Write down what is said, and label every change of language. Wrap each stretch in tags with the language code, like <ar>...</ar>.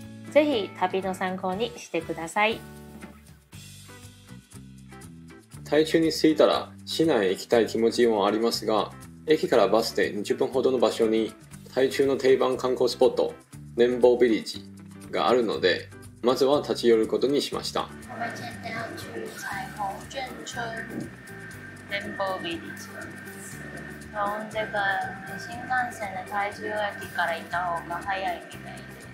<ja>ぜひ旅の参考にしてください。台中に着いたら市内へ行きたい気持ちもありますが、駅からバスで20分ほどの場所に台中の定番観光スポット、年坊ビリッジがあるので、まずは立ち寄ることにしました。</ja> <zh>我们今天要去彩虹眷村年坊ビリッジ。从这个</zh> <ja>新幹線で台中駅から行った方が早いみたいで。</ja>